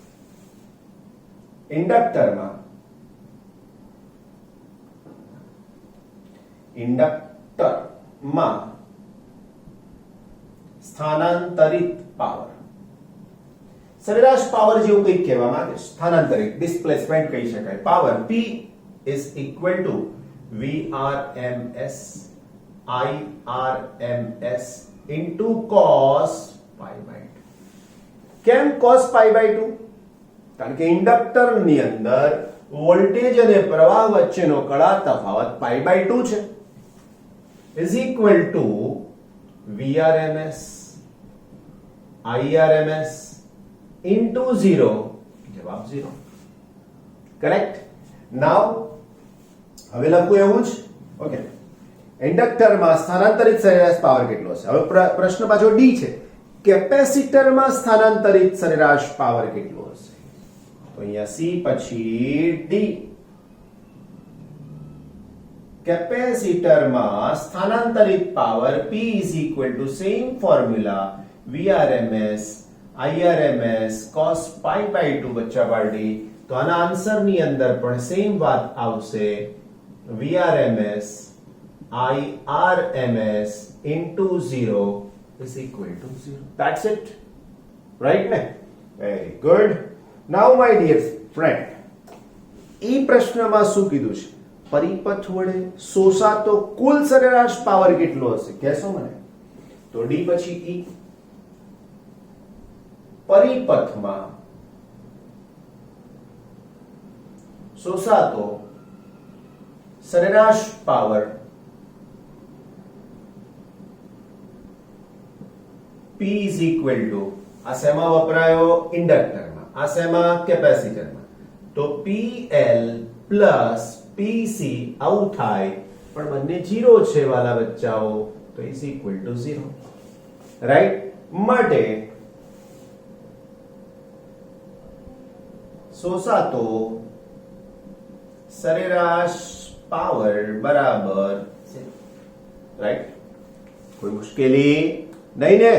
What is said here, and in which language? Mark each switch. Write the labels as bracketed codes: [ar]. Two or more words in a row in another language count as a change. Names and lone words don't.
[gu] ઇન્ડક્ટરમાં સ્થાનાંતરિત પાવર, સરેરાશ પાવર જેવું કંઈક કહેવા માંગે છે. સ્થાનાંતરિત, ડિસ્પ્લેસમેન્ટ કહી શકાય. પાવર [en] P is equal to VRMS IRMS into cos pi by 2. [gu] કેમ [en] cos pi by 2? [gu] કારણ કે ઇન્ડક્ટરની અંદર વોલ્ટેજ અને પ્રવાહ વચ્ચેનો કળા તફાવત [en] pi by 2 [gu] છે. [en] is equal to VRMS IRMS into 0. [gu] જવાબ 0. કરેક્ટ. નાઉ હવે લખું એવું જ. ઓકે, ઇન્ડક્ટરમાં સ્થાનાંતરિત સરેરાશ પાવર કેટલો હશે? હવે પ્રશ્ન પાછો ડી છે. કેપેસિટરમાં સ્થાનાંતરિત સરેરાશ પાવર કેટલો હશે? તો અહીંયા C પછી D. કેપેસિટરમાં સ્થાનાંતરિત પાવર [en] P is equal to same formula Vrms Irms cos pi by 2 [gu] બચ્ચા પાર્ટી. તો આના આન્સરની અંદર પણ સેમ વાત આવશે. [en] Vrms Irms into 0 is equal to 0. That's it. Right ne? Very good. Now my dear friend, [gu] એ પ્રશ્નમાં શું કીધું છે? પરિપથ વડે શોષાતો કુલ સરેરાશ પાવર કેટલો હશે કહેશો મને? તો ડી પછી ઈ. પરિપથમાં શોષાતો સરેરાશ પાવર [en] P is equal to, [gu] આ શેમાં વપરાયો? ઇન્ડક્ટરમાં. આ શેમાં? કેપેસિટરમાં. તો PL પ્લસ PC આવું થાય, પણ બંને 0 છે વાલા બચ્ચાઓ, તો [en] is equal to 0. [gu] રાઈટ? માટે શોષાતો સરેરાશ પાવર બરાબર 0. રાઈટ? કોઈ મુશ્કેલી નહીં ને?